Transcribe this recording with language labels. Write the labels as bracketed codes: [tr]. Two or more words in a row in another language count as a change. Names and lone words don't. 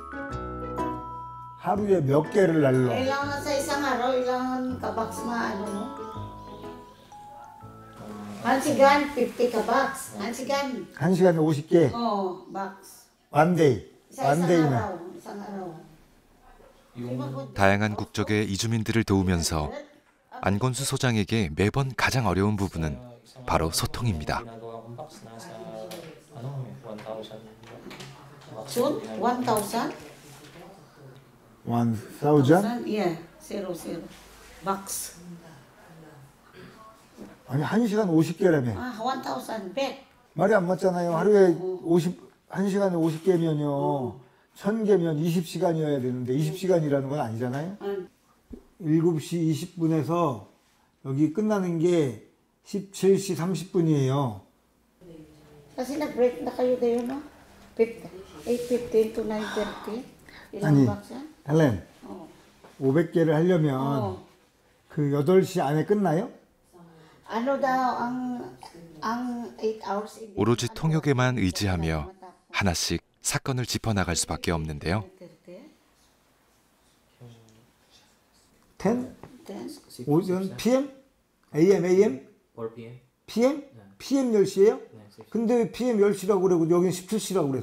[ko] 하루에 몇 개를 날러? [tl] Kailangan sa isang araw, ilang kabaks na ano mo? [ko] 한시간 50 kabaks. 한시간. 1시간에 50개? [en] box. [ko] 원데이. 원데이면. [tl] isang araw. [ko] 다양한 국적의 이주민들을 도우면서 안건수 소장에게 매번 가장 어려운 부분은 바로 소통입니다. [en] Soon? 1,000? 1,000? Yeah, 00. Box. [ko] 아니 1시간 50개라며. 1,100. 말이 안 맞잖아요. 하루에 1시간에 50개면요. 1,000개면 20시간이어야 되는데 20시간이라는 건 아니잖아요. 7시 20분에서 여기 끝나는 게 17시 30분이에요. [tl] Kasi nag-break na kayo kayo, no? [en] 8:15 to 9:30. [ko] 아니, [tl] Ilang box yan? [ko] 헬렌. 500개를 하려면 그 8시 안에 끝나요? [tl] Ano daw ang 8 hours? [ko] 오로지 통역에만 의지하며 하나씩 사건을 짚어나갈 수밖에 없는데요. 10? [en] 오전 PM? AM, AM? 4 p.m. [ko] PM? PM 10시에요? 근데 왜 PM 10시라고 그러고 여기는 17시라고 그랬어.